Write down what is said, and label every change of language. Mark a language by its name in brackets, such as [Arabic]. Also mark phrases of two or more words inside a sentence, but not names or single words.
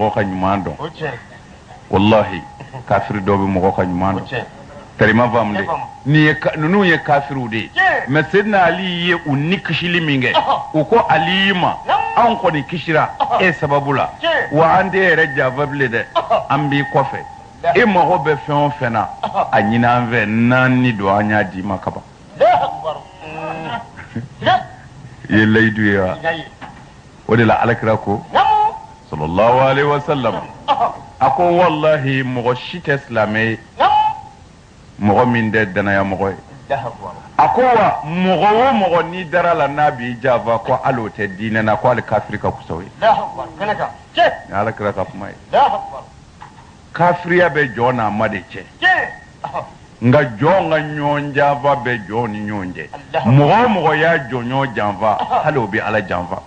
[Bambara] ka ɲuman dɔn wallahi kafiri dɔw bɛ mɔgɔ ka ɲuman dɔn tarima faamu de ninnu ye kafiriw de ye mais sedina ali ye u ni kisili min kɛ u ko ali ma anw kɔni kisira e sababu la wa an tɛ yɛrɛ janfa bilen dɛ an b'i kɔfɛ e mago bɛ fɛn o fɛn na a ɲini an fɛ naani don an y'a d'i ma kaban i ye layidu ye wa o de la alakira ko [Arabic] صلى الله عليه وسلم [Bambara] a ko wallahi mɔgɔ si tɛ silamɛ ye mɔgɔ min tɛ danaya mɔgɔ ye a ko wa mɔgɔ o mɔgɔ n'i dara la n'a b'i janfa ko hali o tɛ diinɛ na ko hali kafiri ka kusa o ye ni alakira ka kuma ye kafiriya bɛ jɔn n'a ma de cɛ nka jɔn ka ɲɔgɔn janfa bɛ jɔn ni ɲɔgɔn cɛ mɔgɔ o mɔgɔ y'a jɔɲɔgɔn janfa hali o bɛ ala janfa